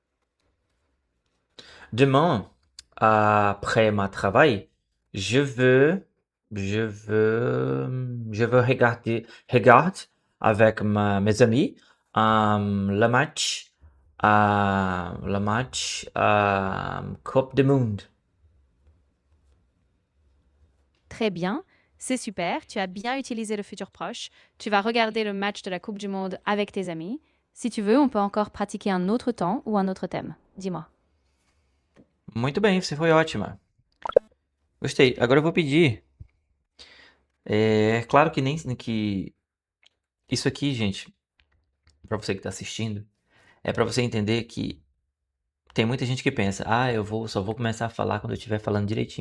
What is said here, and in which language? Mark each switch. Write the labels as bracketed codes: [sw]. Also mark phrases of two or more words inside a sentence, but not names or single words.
[fr] Demain, après ma travail, je veux regarder avec mes amis le match Coupe du Monde. Très bien, c'est super, tu as bien utilisé le futur proche. Tu vas regarder le match de la Coupe du Monde avec tes amis. Si tu veux, on peut encore pratiquer un autre temps ou un autre thème. Dis-moi. [pt] Muito bem, você foi ótima. Gostei. Agora eu vou pedir. É claro que nem que isso aqui, gente, para você que tá assistindo, é para você entender que tem muita gente que pensa: "Ah, só vou começar a falar quando eu estiver falando direitinho".